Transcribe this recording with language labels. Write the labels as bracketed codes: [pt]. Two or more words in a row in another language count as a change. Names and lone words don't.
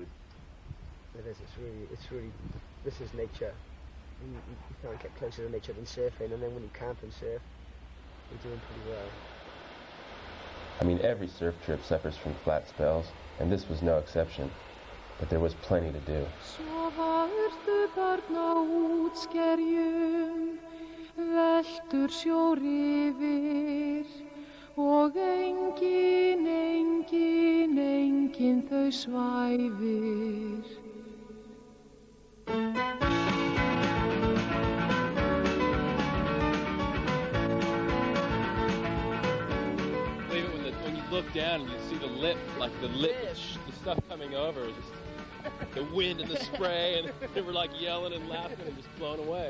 [en] It is. It's really. This is nature. You can't get closer to nature than surfing, and then when you camp and surf, you're doing pretty well. I mean, every surf trip suffers from flat spells, and this was no exception. But there was plenty to do. [is] Veltur sjór yfir og engin þau svæfir. [en] When you look down and you see the lip, the stuff coming over, just the wind and the spray, and they were like yelling and laughing and just blown away.